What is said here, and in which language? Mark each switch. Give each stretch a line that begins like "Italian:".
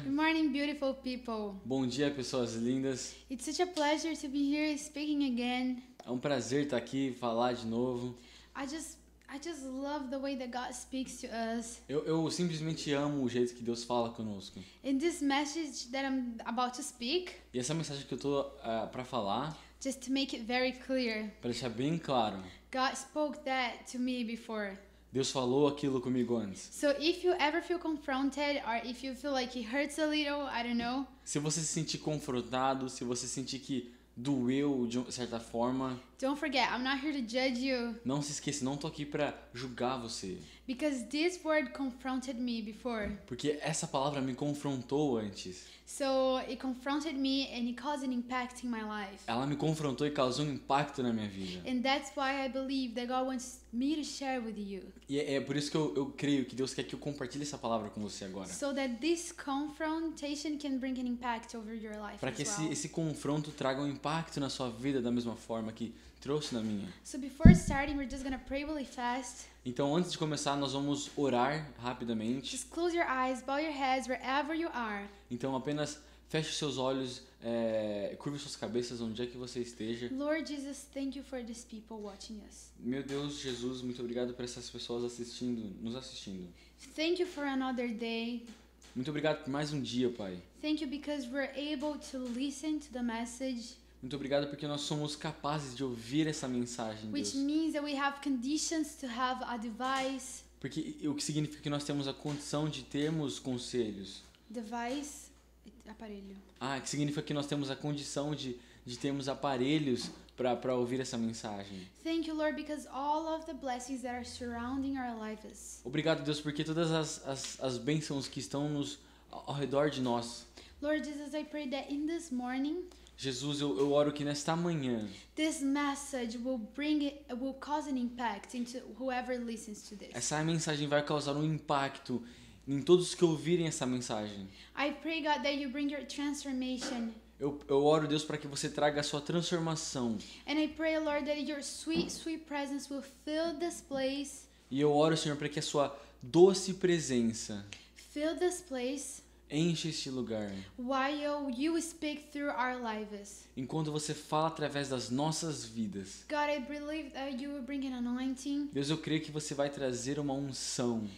English: Good morning, beautiful people.
Portuguese: Bom dia, pessoas lindas.
English: It's such a pleasure to be here speaking again.
Portuguese: É um prazer estar aqui e falar de novo.
English: I just love the way that God speaks to us.
Portuguese: Eu simplesmente amo o jeito que Deus fala conosco.
English: In this message that I'm about to speak,
Portuguese: E essa mensagem que eu tô para falar,
English: just to make it very clear,
Portuguese: para deixar bem claro,
English: God spoke that to me before.
Portuguese: Deus falou aquilo comigo antes.
English: So if you ever feel confronted, or if you feel like it hurts a little, I don't know,
Portuguese: Se você se sentir confrontado, se você sentir que doeu de certa forma,
English: don't forget, I'm not here to judge you,
Portuguese: não se esqueça, não tô aqui para julgar você.
English: because this word confronted me before.
Portuguese: Porque essa palavra me confrontou antes.
English: So it confronted me and it caused an impact in my life.
Portuguese: Ela me confrontou e causou um impacto na minha vida.
English: And that's why I believe that God wants me to share with you.
Portuguese: E é por isso que eu creio que Deus quer que eu compartilhe essa palavra com você agora.
English: So that this confrontation can bring an impact over your life
Portuguese: Para que
English: as well.
Portuguese: esse confronto traga um impacto na sua vida da mesma forma que trouxe na minha.
English: So before starting, we're just gonna pray really fast.
Portuguese: Então, antes de começar, nós vamos orar rapidamente.
English: Just close your eyes, bow your heads wherever you are.
Portuguese: Então, apenas feche os seus olhos, curve suas cabeças onde é que você esteja.
English: Lord Jesus, thank you for these people watching us.
Portuguese: Meu Deus, Jesus, muito obrigado por essas pessoas nos assistindo.
English: Thank you for another day.
Portuguese: Muito obrigado por mais um dia, Pai.
English: Thank you because we're able to listen to the message,
Portuguese: Muito obrigado porque nós somos capazes de ouvir essa mensagem,
English: which
Portuguese: Deus.
English: means that we have conditions to have a device.
Portuguese: Porque o que significa que nós temos a condição de termos conselhos.
English: Device, aparelho.
Portuguese: Que significa que nós temos a condição de termos aparelhos para ouvir essa mensagem.
English: Thank you, Lord, because all of the blessings that are surrounding our lives.
Portuguese: Obrigado, Deus, porque todas as bênçãos que estão ao redor de nós.
English: Lord Jesus, I pray that in this morning,
Portuguese: Jesus, eu oro que nesta manhã
English: this message will cause an impact into whoever listens to this.
Portuguese: essa mensagem vai causar um impacto em todos que ouvirem essa mensagem.
English: I pray, God, that you bring your transformation.
Portuguese: Eu oro, Deus, para que você traga a sua transformação.
English: And I pray, Lord, that your sweet, sweet presence will fill this place.
Portuguese: E eu oro, Senhor, para que a sua doce presença
English: Fill this place.
Portuguese: Enche este lugar.
English: while you speak through our lives.
Portuguese: Enquanto você fala através das nossas vidas.
English: God, I believe that you will bring an anointing,
Portuguese: Deus, eu creio que você vai trazer uma unção.